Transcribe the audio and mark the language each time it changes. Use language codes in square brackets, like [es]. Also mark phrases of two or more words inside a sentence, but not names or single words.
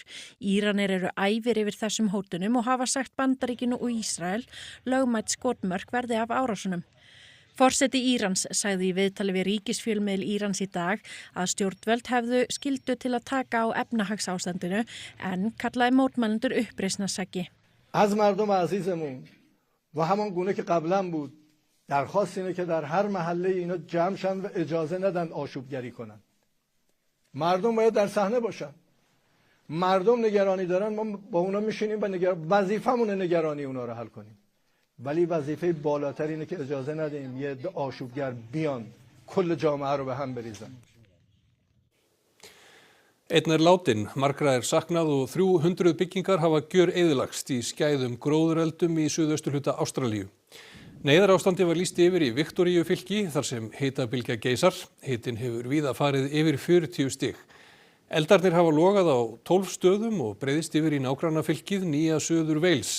[is] Íranir eru æfir yfir þessum hótunum og hafa sagt Bandaríkinu og Ísrael lögmætt skotmörk verði af árásunum. Forseti Írans sagði í viðtali við ríkisfjölmiðil Írans í dag að stjórnvöld hefðu skyldu til að taka á efnahagsástandinu en kallaði mótmælendur uppreisnarseggi. [fa] از مردم عزیزمون و همان گونه که قبلا بود درخواست اینه که در هر محله اینا جمع شن و اجازه ندن آشوبگری کنن. مردم باید در صحنه باشن. مردم نگرانی دارن، ما با اونا میشینیم و وظیفمونه نگرانی اونا رو حل کنیم. ولی وظیفه بالاتر اینه که اجازه ندیم یه عده آشوبگر بیان کل جامعه رو به هم بریزن. [is] Einn látin, margra saknað og 300 byggingar hafa gjöreyðilagst í skæðum gróðureldum í suðausturhluta Ástralíu. Neyðarástandi var lýst yfir í Viktoríufylki þar sem hitabylgja geisar. Hitinn hefur víða farið yfir 40 stig. Eldarnir hafa logað á 12 stöðum og breiðist yfir í nágrannafylkið Nýja Suður Wales.